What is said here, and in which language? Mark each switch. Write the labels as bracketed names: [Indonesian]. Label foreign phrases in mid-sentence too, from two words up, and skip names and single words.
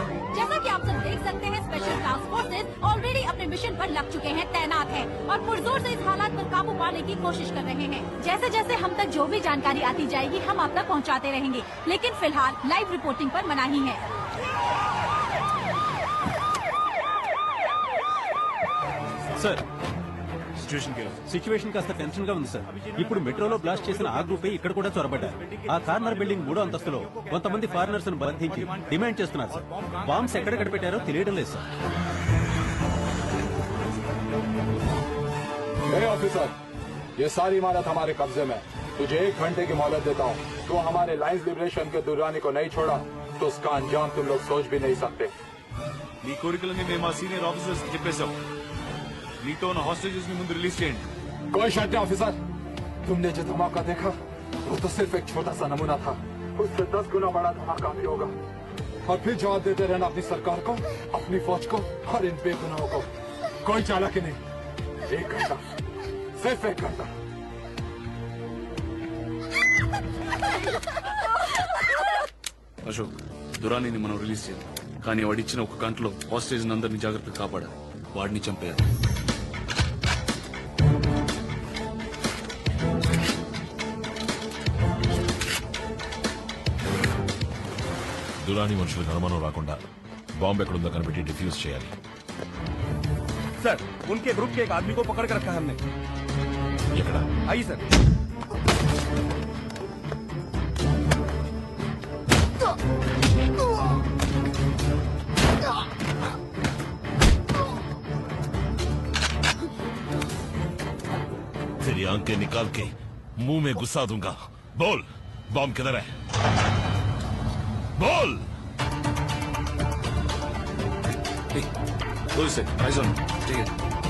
[Hindi] जैसा कि आप सब देख सकते हैं, [English] special task forces already [Hindi] अपने मिशन पर लग चुके हैं, तैनात हैं और पुरजोर से इस हालात पर काबू पाने की कोशिश कर रहे हैं। जैसे जैसे हम तक जो भी जानकारी आती जाएगी हम आप तक पहुँचाते रहेंगे, लेकिन फिलहाल [English] live reporting [Hindi] पर मनाही है। [Telugu] సార్ సిచ్యువేషన్ కాస్త టెన్షన్ గా ఉంది సార్. ఇప్పుడు మెట్రోలో బ్లాస్ట్ చేసిన ఆ గ్రూపే ఇక్కడ కూడా చొరబడ్డారు. ఆ [English] corner building [Telugu] 3వ అంతస్తులో కొంతమంది ఫారినర్స్ ను బంధించి డిమాండ్ చేస్తున్నారు సార్. బాంబ్స్ ఎక్కడ పెట్టారో తెలియడం లేదు సార్. [Hindi] ऑफिसर ये सारी इमारत हमारे कब्जे में। तुझे 1 घंटे की मोहलत देता हूँ. तो हमारे लाइन्स लिबरेशन के दुर्रानी को नहीं छोड़ा तो उसका अंजाम तुम लोग सोच भी नहीं सकते. [Telugu] నీ కోరికలని మేము మా [English] senior officers [Telugu] కి చెప్పేశాం. నీతో ఉన్న హాస్టేజెస్ ని ముందు రిలీజ్ చేయండి. [Hindi] कोई शक नहीं ऑफिसर, तुमने जो धमाका देखा वो तो सिर्फ एक छोटा सा नमूना था. उससे 10 गुना बड़ा धमाका भी होगा. और फिर जवाब देते रहना अपनी सरकार को, अपनी फौज को और इन बेगुनाहों को. कोई चालाकी नहीं. 1 घंटा, सिर्फ 1 घंटा. [Telugu] అశోక్ దురానీని మనం రిలీజ్ చేయాలి, కానీ వాడిచ్చిన 1 గంటలో హాస్టేజ్ అందరినీ జాగ్రత్తగా కాపాడాలి. వాడిని చంపేయాలి. దురాని మనుషులకు అనుమానం రాకుండా బాంబు ఎక్కడుందో కనిపెట్టి డిఫ్యూజ్ చేయాలి. [Hindi] सर उनके ग्रुप के एक आदमी को पकड़ कर रखा है हमने. [Telugu] ఎక్కడ? [Hindi] आइए सर. तेरी आंखें निकाल के मुंह में घुसा दूंगा. बोल बॉम्ब किधर है? बोल. [English] Who is it? Eyes on. Take it.